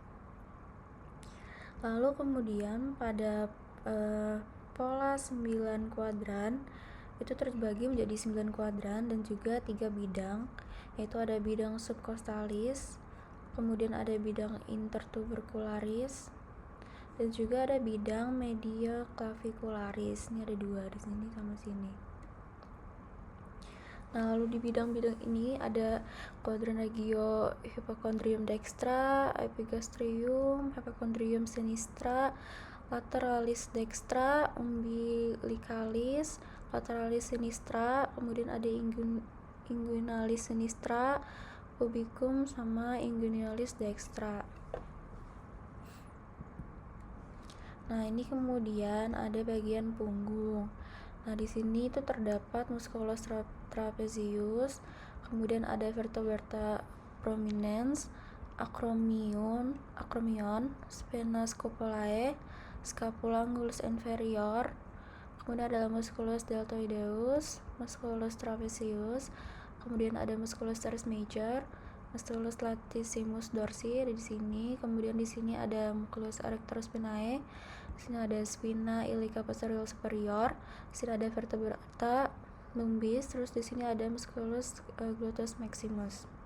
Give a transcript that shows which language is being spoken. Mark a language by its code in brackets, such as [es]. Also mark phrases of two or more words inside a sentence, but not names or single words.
[id] Lalu kemudian pada pola 9 kuadran itu terbagi menjadi 9 kuadran dan juga 3 bidang, yaitu ada bidang subcostalis, kemudian ada bidang intertubercularis, dan juga ada bidang medioclavicularis. Ini ada 2 di sini sama sini. Nah, lalu di bidang-bidang ini ada kuadran [la] regio hypochondrium dextra, epigastrium, hypochondrium sinistra, lateralis dextra, umbilicalis, lateralis sinistra, [id] kemudian ada [la] inguinalis sinistra, pubicum, [id] sama [la] inguinalis dextra. [id] Nah, ini kemudian ada bagian punggung. Nah, di sini itu terdapat [la] musculus trapezius, [id] kemudian ada [la] vertebra prominens, acromion, spina scapulae, scapula angulus inferior, [id] kemudian ada [la] musculus deltoideus, musculus trapezius, [id] kemudian ada [la] musculus teres major, musculus latissimus dorsi [id] ada di sini, kemudian di sini ada [la] musculus erector spinae, [id] di sini ada [la] spina iliaca posterior superior, [id] di sini ada [la] vertebrata lumbis, [id] terus di sini ada [la] musculus gluteus maximus.